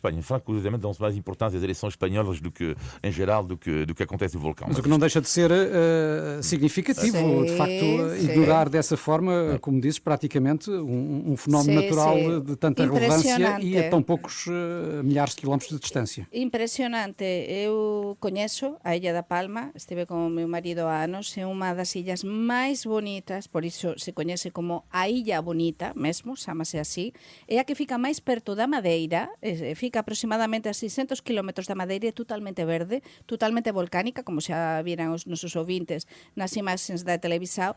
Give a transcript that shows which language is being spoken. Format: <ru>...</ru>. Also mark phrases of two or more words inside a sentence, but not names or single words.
<pt>Em França, curiosamente, dão-se mais importância às eleições espanholas do que, em geral, do que acontece no vulcão. Mas o que não deixa de ser significativo, de facto, ignorar dessa forma, como dizes, praticamente um fenómeno natural de tanta relevância e a tão poucos milhares de quilómetros de distância.</pt> <gl>Impresionante. Eu coñezo a Illa da Palma, estive con o meu marido há anos, é unha das illas máis bonitas, por iso se coñece como a Illa Bonita, bonita, mesmo, chamase así, é a que fica máis perto da Madeira, fica aproximadamente a 600 km da Madeira, é totalmente verde, totalmente volcánica, como xa viran os nosos ouvintes nas imaxes da televisão.</gl>